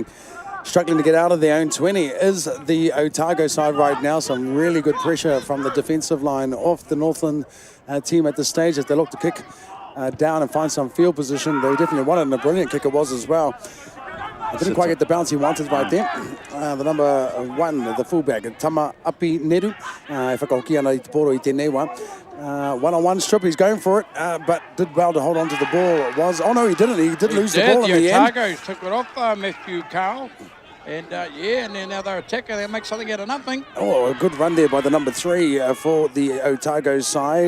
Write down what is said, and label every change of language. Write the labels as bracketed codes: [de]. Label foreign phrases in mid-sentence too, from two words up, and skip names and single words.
[en] Struggling to get out of their own 20 is the Otago side right now. Some really good pressure from the defensive line off the Northland team at this stage as they look to kick down and find some field position. They definitely wanted, and a brilliant kick it was as well. Didn't quite get the bounce he wanted right there. The number 1, the fullback, Tama Api Neru. [mi] Whakahoki ana I te poro I tēnei wā. [en] One-on-one strip, he's going for it, but did well to hold on to the ball. Oh no, he didn't. He did lose the ball in the end. Otago took it off Matthew Carl. And and then now they're attacking. They make something out of nothing. Oh, a good run there by the number 3 for the Otago side.